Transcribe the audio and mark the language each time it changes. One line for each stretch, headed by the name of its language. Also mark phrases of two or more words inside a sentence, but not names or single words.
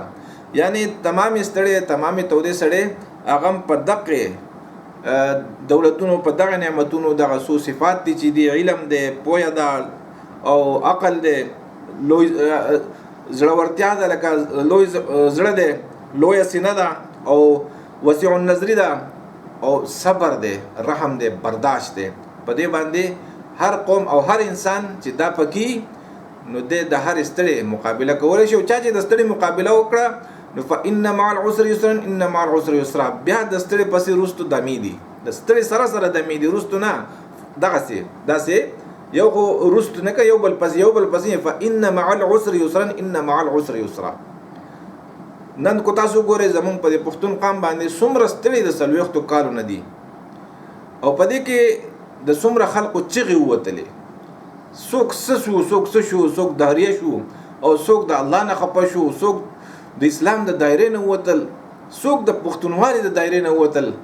Pashto: یعنې تمامې ستړې، تمامې تودې سړی هغه هم په دقې دولتونو، په دغه نعمتونو، دغه څو صفات دي چې دي، علم دی، پوهه ده او عقل دی، لوی زړورتیا ده، لکه لوی زړه دی، لویه سینه ده او وسیع النظر ده او صبر دی، رحم دی، برداشت دی. په دې باندې هر قوم او هر انسان چې دا پکې نو د هر ستړي مقابله کولی شي، او چا چې د ستړي مقابله وکړه نو
Arabic: فإن مع العسر يسرا إن مع العسر يسرا،
Pashto: بیا د ستړي پسې وروستو دمې دي، د ستړي سره سره دمې دي، وروستو نه دغسې داسې یو خو وروستو نه که یو بل پسې یو بل پسې،
Arabic: فإن مع العسر يسرا إن مع العسر يسرا.
Pashto: نن کو تاسو ګورئ زمونږ په دې پښتون قام باندې څومره ستړي د 40 کالو نه دي، او په دې کې د څومره خلقو چغې ووتلې، څوک څه شو، څوک څه شو، څوک دهریه شو، او څوک د الله نه خفه شو، څوک د اسلام د دایرې نه ووتل، څوک د پښتونوالي د دایرې نه ووتل.